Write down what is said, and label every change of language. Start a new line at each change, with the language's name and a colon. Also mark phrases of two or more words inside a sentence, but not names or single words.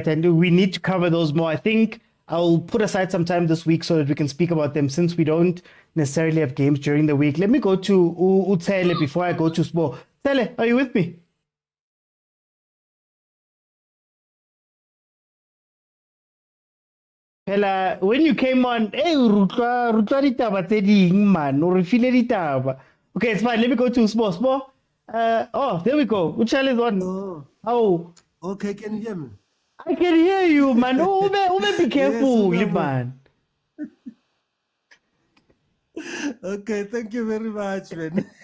English: And we need to cover those more. I think I'll put aside some time this week so that we can speak about them since we don't necessarily have games during the week. Let me go to Utsele before I go to Spo. Tsele, are you with me? Hela, when you came on,
Southern Sotho: hey, rutwa ditaba tse ding, man. O re file ditaba.
English: Okay, it's fine. Let me go to Spo. Spo, there we go. Utsele is on. Oh. Okay, can you hear me? I can hear you, man. Be careful, man. Okay, thank you very much, man.